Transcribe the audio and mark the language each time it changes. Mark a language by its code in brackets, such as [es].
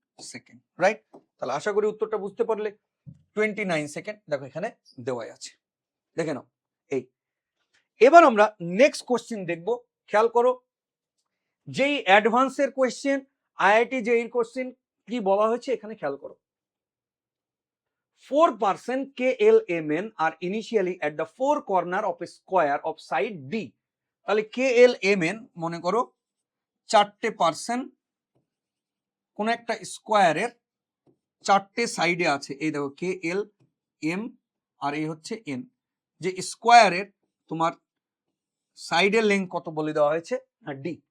[bn] Second, right? তাহলে আশা করি উত্তরটা বুঝতে পারলে। 29 সেকেন্ড দেখো এখানে দেওয়াই আছে, দেখে নাও। এই এবার আমরা নেক্সট কোশ্চেন দেখবো। খেয়াল করো, যেই অ্যাডভান্সের কোশ্চেন, আইআইটি জেইর কোশ্চেন কি বলা হয়েছে এখানে খেয়াল করো। [en] 4% KLMN are initially at the four corner of a square of side D। [bn] তাহলে KLMN মনে করো 4% কোন একটা স্কোয়ারের 4টে সাইডে আছে। এই দেখো KLM আর এই হচ্ছে N, যে স্কোয়ারের তোমার সাইডের লেন্থ কত বলে দেওয়া হয়েছে না D।